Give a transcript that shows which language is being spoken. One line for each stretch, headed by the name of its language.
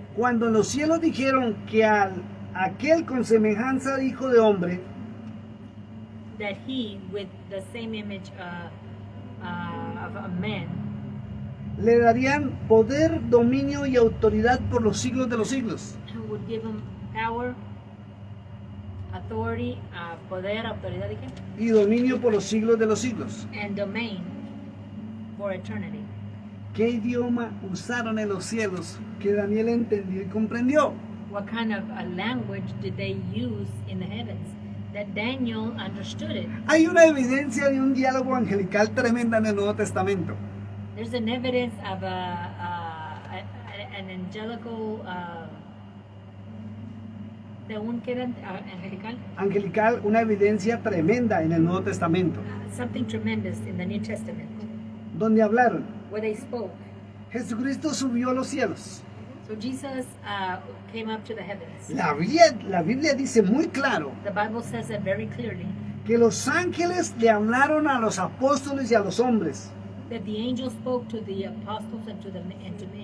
Spanish: cuando en los cielos dijeron que aquel con semejanza de hijo de hombre
English: that he, with the same image of a man,
Spanish: le darían poder, dominio y autoridad por los siglos de los siglos.
English: would give him power, authority,
Spanish: poder, autoridad, ¿de qué? Y dominio por los siglos de los siglos.
English: And domain for eternity.
Spanish: ¿Qué idioma usaron en los cielos que Daniel entendió y comprendió?
English: What kind of a language did they use in the heavens? That Daniel understood it.
Spanish: Hay una evidencia de un diálogo angelical tremenda en el Nuevo Testamento.
English: There's an evidence of an angelical,
Spanish: de un que era angelical, Angelical, una evidencia tremenda en el Nuevo Testamento,
English: something tremendous in the New Testament,
Spanish: donde hablaron,
English: where they spoke.
Spanish: Jesucristo subió a los cielos.
English: So Jesus came up to the heavens.
Spanish: La Biblia dice muy claro
English: The Bible says that very clearly,
Spanish: que los ángeles le hablaron a los apóstoles y a los hombres
English: that the angel spoke to the apostles and to men.